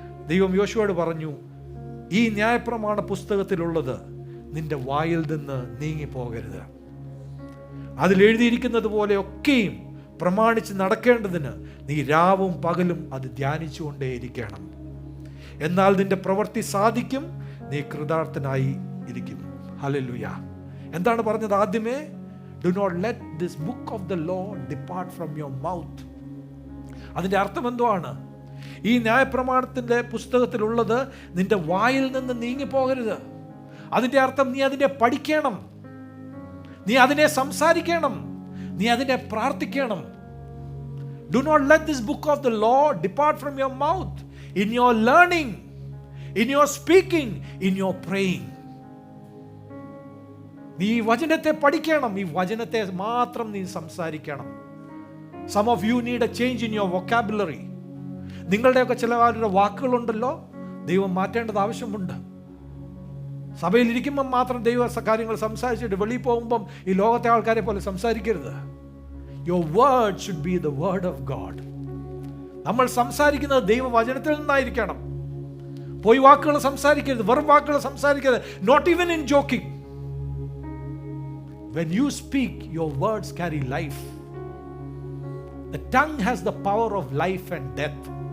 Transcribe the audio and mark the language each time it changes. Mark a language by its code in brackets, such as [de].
[ml] ദൈവം യോശുവയോട് പറഞ്ഞു, ഈ ന്യായപ്രമാണ പുസ്തകത്തിലുള്ളത് നിന്റെ വായിൽ നിന്ന് നീങ്ങിപ്പോകരുത്. അതിലെഴുതിയിരിക്കുന്നത് പോലെ ഒക്കെയും പ്രമാണിച്ച് നടക്കേണ്ടതിന് നീ രാവും പകലും അത് ധ്യാനിച്ചുകൊണ്ടേയിരിക്കണം. എന്നാൽ നിന്റെ പ്രവൃത്തി സാധിക്കും, നീ കൃതാർത്ഥനായി ഇരിക്കും. ഹല്ലേലൂയ. എന്താണ് പറഞ്ഞത് ആദ്യമേ? [en] Do not let this book of the law depart from your mouth. [ml] അതിൻ്റെ അർത്ഥം എന്തുവാണ്? ഈ ന്യായപ്രമാണത്തിൻ്റെ പുസ്തകത്തിലുള്ളത് നിന്റെ വായിൽ നിന്ന് നീങ്ങിപ്പോകരുത്. അതിൻ്റെ അർത്ഥം നീ അതിനെ പഠിക്കണം, നീ അതിനെ സംസാരിക്കണം, നീ അതിനെ പ്രാർത്ഥിക്കണം. [en] Do not let this book of the law depart from your mouth, in your learning, in your speaking, in your praying. [ml] നീ ഈ വചനത്തെ പഠിക്കണം, ഈ വചനത്തെ മാത്രം നീ സംസാരിക്കണം. [en] Some of you need a change in your vocabulary. [ml] നിങ്ങളുടെയൊക്കെ ചില വാക്കുകളുണ്ടല്ലോ, ദൈവം മാറ്റേണ്ടത് ആവശ്യമുണ്ട്. സഭയിൽ ഇരിക്കുമ്പം മാത്രം ദൈവ കാര്യങ്ങൾ സംസാരിച്ചിട്ട് വെളിയിൽ പോകുമ്പം ഈ ലോകത്തെ ആൾക്കാരെ പോലെ സംസാരിക്കരുത്. [en] Your word should be the word of God. [ml] നമ്മൾ സംസാരിക്കുന്നത് ദൈവവചനത്തിൽ നിന്നായിരിക്കണം. പോയി വാക്കുകൾ സംസാരിക്കരുത്, വെറും വാക്കുകൾ സംസാരിക്കരുത്. [en] Not even in joking. When you speak, your words carry life. The tongue has the power of life and death.